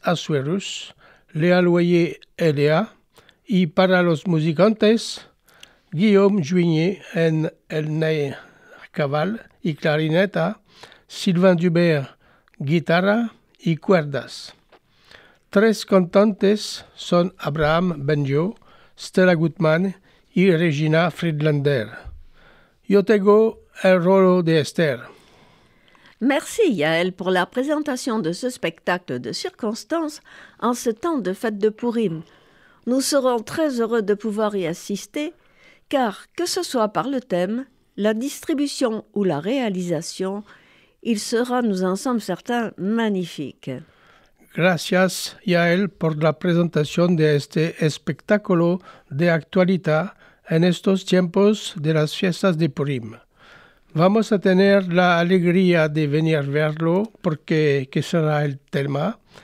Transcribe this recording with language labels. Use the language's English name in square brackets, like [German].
[Spanish] Asuerus, Léa Loyer Eléa, y para los musicantes, Guillaume Juigné en el ney caval y clarineta, Sylvain Dubert, guitarra y cuerdas. 3 cantantes son Abraham Benjo, Stella Gutmann y Regina Friedlander. Yo tengo el rol de Esther. [French] Merci Yael pour la présentation de ce spectacle de circonstances en ce temps de fête de Pourim. Nous serons très heureux de pouvoir y assister, car que ce soit par le thème, la distribution ou la réalisation, il sera, nous en sommes certains, magnifique. [Spanish] Gracias, Yael, por la presentación de este espectáculo de actualidad en estos tiempos de las fiestas de Purim. Vamos a tener la alegría de venir verlo porque ¿qué será el tema?